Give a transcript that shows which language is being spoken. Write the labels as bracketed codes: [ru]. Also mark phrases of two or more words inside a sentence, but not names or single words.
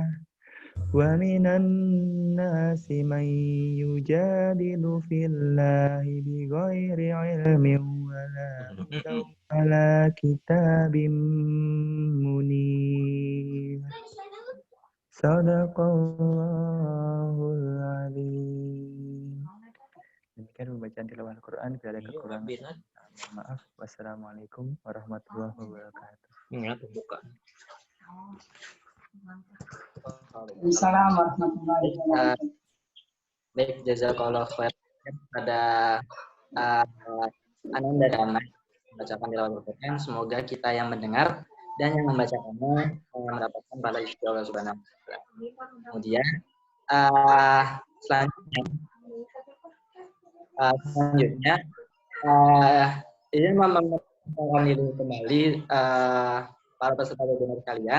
[ar] ومن الناس من يجادل في الله بغير علم ولا هدى ولا كتاب منير صدق الله العظيم. [id] Demikian pembacaan tilawah Al-Quran. Bila ada kekurangan, maaf. [ar] والسلام عليكم ورحمة الله وبركاته. [id] Ini pembukaan. [ar] السلام عليكم ورحمة الله وبركاته. [id] Baik, [ar] جزاك الله خير [id] pada Ananda dan membacakan tilawah Al-Quran. Semoga kita yang mendengar dan yang membacakannya mendapatkan pahala dari Allah [ar] سبحانه وتعالى. [id] Kemudian selanjutnya ini memperkenalkan diri kembali para peserta webinar kalian.